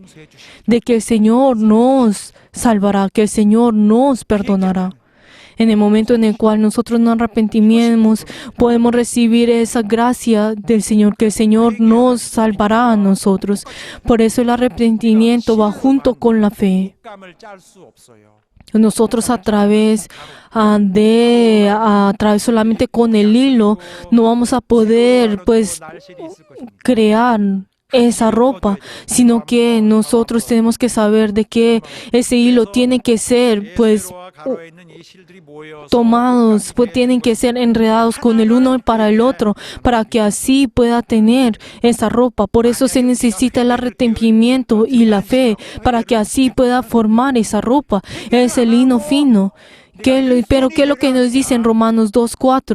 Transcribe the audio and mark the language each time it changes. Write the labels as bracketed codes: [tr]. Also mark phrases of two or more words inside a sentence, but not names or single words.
[es] De que el Señor nos salvará, que el Señor nos perdonará. En el momento en el cual nosotros nos arrepentimos, podemos recibir esa gracia del Señor, que el Señor nos salvará a nosotros. Por eso el arrepentimiento va junto con la fe. [ko] 감을 짤 수 없어요. [es] Nosotros a través solamente con el hilo no vamos a poder pues [ko] 날실이 있을 것입니다. [es] crear esa ropa, sino que nosotros tenemos que saber de que ese hilo tiene que ser pues [ko] 세로와 가로에 있는 이 실들이 모여서 [es] tomados, pues tienen que ser enredados con el uno para el otro, para que así pueda tener esa ropa. Por eso se necesita el arrepentimiento y la fe, para que así pueda formar esa ropa. Es el lino fino. Pero ¿qué es lo que nos dice en Romanos 2:4?